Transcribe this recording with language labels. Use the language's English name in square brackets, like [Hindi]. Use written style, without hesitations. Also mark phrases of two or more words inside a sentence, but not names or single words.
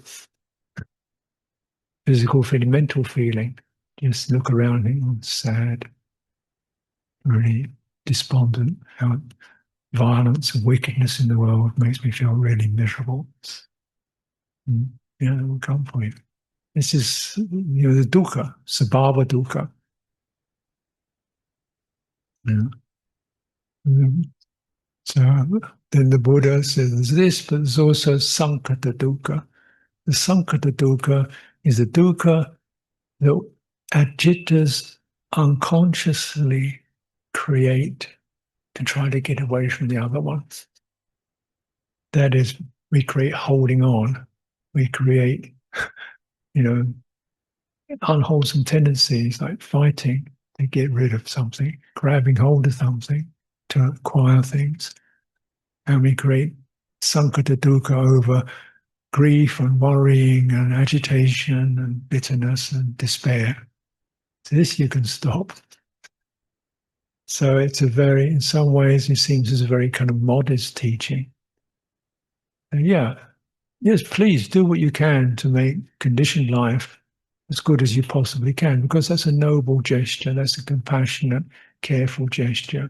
[English] Physical feeling, mental feeling, just look around and think, sad, really despondent, how violence and wickedness in the world makes me feel really miserable. It will come for you. This is, the dukkha, [Pali] sabhava dukkha. [English] So then the Buddha says this, but there's also [Pali] sankhara dukkha. [English] The [Pali] sankhara dukkha [English] is the dukkha that ajitas unconsciously create to try to get away from the other ones. That is, we create holding on. We create, unwholesome tendencies like fighting to get rid of something, grabbing hold of something to acquire things. And we create [Pali] sankhara dukkha [English] over grief and worrying and agitation and bitterness and despair. So this you can stop. So it's in some ways, it seems as a very kind of modest teaching. And yes, please do what you can to make conditioned life as good as you possibly can, because that's a noble gesture, that's a compassionate, careful gesture.